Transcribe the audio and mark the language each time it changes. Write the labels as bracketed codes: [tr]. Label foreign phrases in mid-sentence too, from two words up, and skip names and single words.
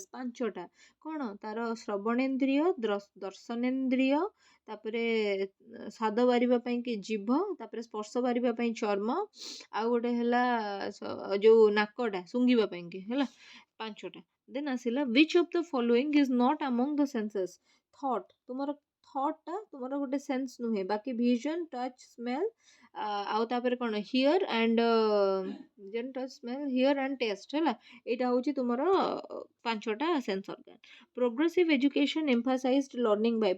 [or] 5ଟା କ'ଣ? ତାର ଶ୍ରବଣେନ୍ଦ୍ରିୟ, ଦର୍ଶନେନ୍ଦ୍ରିୟ, ତାପରେ ସ୍ୱାଦ ବାରିବା ପାଇଁ କି ଜିଭ, ତାପରେ ସ୍ପର୍ଶ ବାରିବା ପାଇଁ ଚର୍ମ, ଆଉ ଗୋଟେ ହେଲା ଯୋଉ ନାକଟା ଶୁଙ୍ଘିବା ପାଇଁ କି ହେଲା। [en] 5ଟା। ଦେନ୍ ଆସିଲା which of the following is not among the senses? thought। [or] ଥଟ୍ଟା ତୁମର ଗୋଟେ ସେନ୍ସ ନୁହେଁ, ବାକି [en] vision, touch, smell, [or] ଆଉ ତାପରେ କ'ଣ [en] hear and taste [or] ହେଲା। ଏଇଟା ହେଉଛି ତୁମର 5ଟା [en] sense organ. progressive education emphasized learning by.